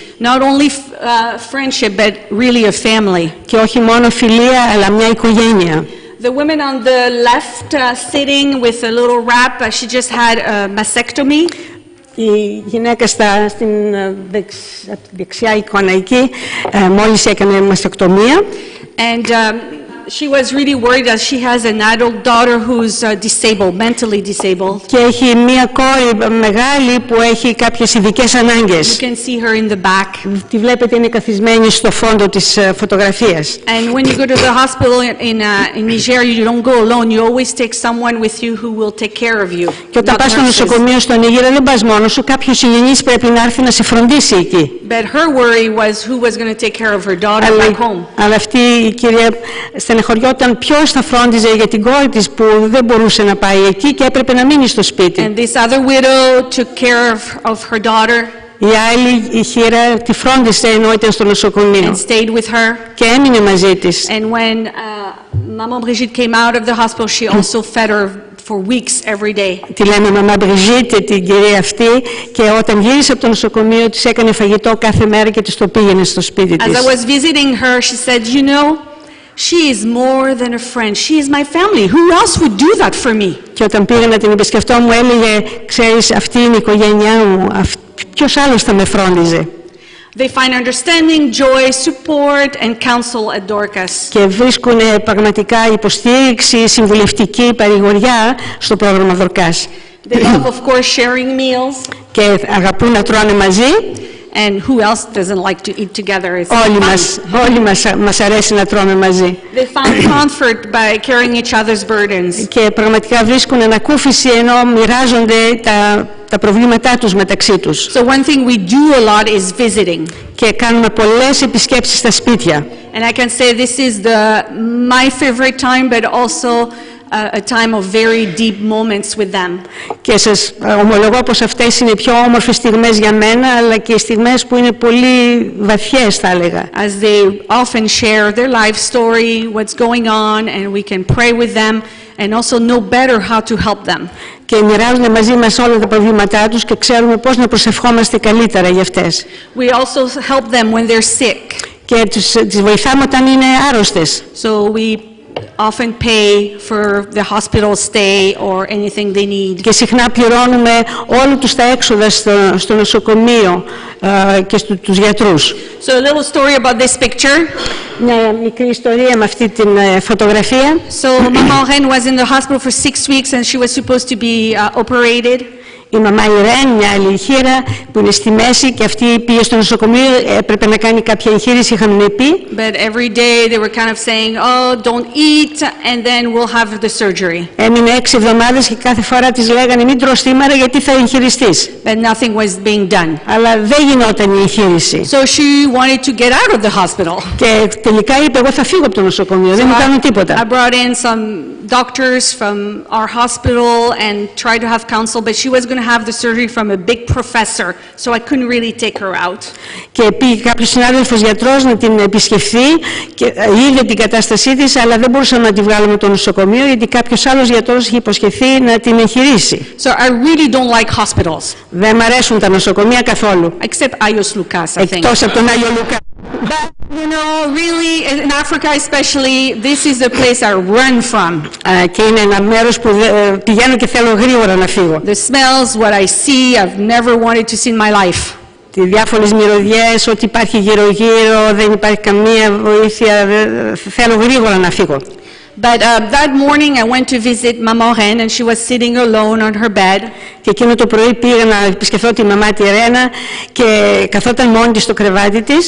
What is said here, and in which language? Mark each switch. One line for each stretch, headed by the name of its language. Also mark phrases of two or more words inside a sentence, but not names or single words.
English: Not only friendship, but really a family.
Greek: Και όχι μόνο φιλία, αλλά μια οικογένεια.
English: The woman on the left sitting with a little wrap, she just had a mastectomy.
Greek: Η γυναίκα στην δεξιά εικόνα εκεί μόλις έκανε μαστεκτομία.
English: And she was really worried that she has an adult daughter who's disabled, mentally disabled.
Greek: Και έχει μία κόρη μεγάλη που έχει κάποιες ειδικές ανάγκες.
English: You can see her in the back.
Greek: Τη βλέπετε, είναι καθισμένη στο φόντο της φωτογραφίας.
English: And when you go to the hospital in Niger, you don't go alone. You always take someone with you who will take care of you.
Greek: Και όταν πας στο νοσοκομείο στο Νίγηρα δεν πας μόνος σου, κάποιος συγγενής πρέπει να έρθει να σε φροντίσει εκεί.
English: But her worry was who was going to take care of her daughter back home.
Greek: Αλλά αυτή η κυρία στενεχωριόταν ποιος θα φρόντιζε για την κόρη της που δεν μπορούσε να πάει εκεί και έπρεπε να μείνει στο σπίτι.
English: And this other widow took care of her daughter.
Greek: Η άλλη η χείρα τη φρόντισε ενώ ήταν στο νοσοκομείο.
English: And stayed with her.
Greek: Και έμεινε μαζί της.
English: And when Maman Brigitte came out of the hospital, she also fed her for weeks every day.
Greek: Τη λέμε Μαμά Μπριζίτ, την κυρία αυτή, και όταν γύρισε από το νοσοκομείο της έκανε φαγητό κάθε μέρα και της το πήγαινε στο σπίτι της.
English: As I was visiting her, she said, She is more than a friend. She is my family. Who else would do that for me?
Greek: Και όταν πήγα να την επισκεφτώ μου έλεγε, ξέρεις, αυτή είναι η οικογένειά μου, ποιος άλλος θα με φρόντιζε.
English: They find understanding, joy, support and counsel at Dorcas.
Greek: Και βρίσκουν πραγματικά υποστήριξη, συμβουλευτική παρηγοριά στο πρόγραμμα Δορκάς.
English: They love, of course, sharing meals.
Greek: Και αγαπούν να τρώνε μαζί.
English: And who else doesn't like to eat together?
Greek: Όλοι μας αρέσει να τρώμε μαζί.
English: They found comfort by carrying each other's burdens.
Greek: Και πραγματικά βρίσκουν ανακούφιση ενώ μοιράζονται τα προβλήματά τους μεταξύ τους.
English: So one thing we do a lot is visiting.
Greek: Και κάνουμε πολλές επισκέψεις στα σπίτια.
English: And I can say this is my favorite time, but also a time of very deep moments with them.
Greek: Και σας ομολογώ πως αυτές είναι οι πιο όμορφες στιγμές για μένα, αλλά και οι στιγμές που είναι πολύ βαθιές, θα έλεγα.
English: As they often share their life story, what's going on, and we can pray with them and also know better how to help them.
Greek: Και μοιράζονται μαζί μας όλα τα προβλήματά τους και ξέρουμε πώς να προσευχόμαστε καλύτερα για αυτές.
English: We also help them when they're sick.
Greek: Και τις βοηθάμε όταν είναι άρρωστες.
English: So we often pay for the hospital stay or anything they need.
Greek: Και συχνά πληρώνουμε όλα τους τα έξοδα στο νοσοκομείο και τους γιατρούς.
English: So a little story about this picture.
Greek: Μια μικρή ιστορία με αυτή την φωτογραφία.
English: So Maman Ren was in the hospital for 6 weeks and she was supposed to be operated.
Greek: Η μαμά Ιρέν, μια άλλη χείρα που είναι στη μέση και αυτή πήγε στο νοσοκομείο, έπρεπε να κάνει κάποια εγχείρηση, είχαμε πει.
English: But every day they were kind of saying, oh, don't eat and then we'll have the surgery.
Greek: Έμεινε 6 εβδομάδες και κάθε φορά της λέγανε μην τρως σήμερα γιατί θα εγχειριστείς.
English: But nothing was being done.
Greek: Αλλά δεν γινόταν η εγχείρηση.
English: So she wanted to get out of the hospital.
Greek: Και τελικά είπε εγώ θα φύγω από το νοσοκομείο, δεν μου κάνουν τίποτα.
English: I brought in some doctors from our hospital and tried to have counsel, but she was going to have the surgery from a big professor, so I couldn't really take her out.
Greek: Και πήγε κάποιος συνάδελφος γιατρός να την επισκεφθεί και είδε την κατάστασή της, αλλά δεν μπορούσαμε να τη βγάλουμε από το νοσοκομείο γιατί κάποιος άλλος γιατρός είχε υποσχεθεί να την εγχειρήσει.
English: So I really don't like hospitals.
Greek: Δεν μ' αρέσουν τα νοσοκομεία καθόλου.
English: Except Ayos Lukas, I think.
Greek: Εκτός από τον Άγιο Λουκά.
English: But, you know, really, in Africa especially, this is the place I run from.
Greek: Και είναι ένα μέρος που πηγαίνω και θέλω γρήγορα να φύγω.
English: The smells, what I see, I've never wanted to see in my life.
Greek: Οι διάφορες μυρωδιές, ό,τι υπάρχει γύρω-γύρω, δεν υπάρχει καμία βοήθεια, θέλω γρήγορα να φύγω.
English: But that morning I went to visit Maman Ren and she was sitting alone on her bed.
Greek: Και εκείνο το πρωί πήγα να επισκεφθώ τη μαμά τη Ρένα και καθόταν μόνη της στο κρεβάτι της.